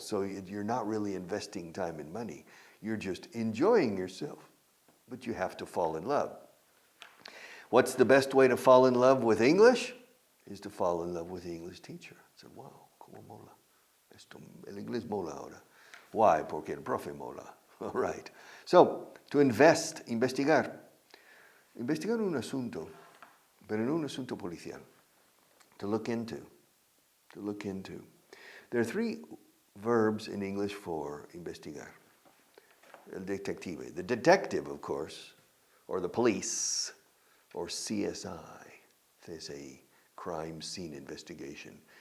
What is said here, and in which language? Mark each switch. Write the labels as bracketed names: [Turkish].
[English] So you're not really investing time and money. You're just enjoying yourself, but you have to fall in love. What's the best way to fall in love with English? Is to fall in love with the English teacher. [Spanish] So, wow, como mola. El inglés mola ahora. Why? Porque el profe mola. All right. [English] So, to invest, investigar. [Spanish] Investigar un asunto, pero no un asunto policial. [English] To look into. To look into. There are three verbs in English for investigar. El detective. The detective, of course, or the police, or CSI, CSI, crime scene investigation.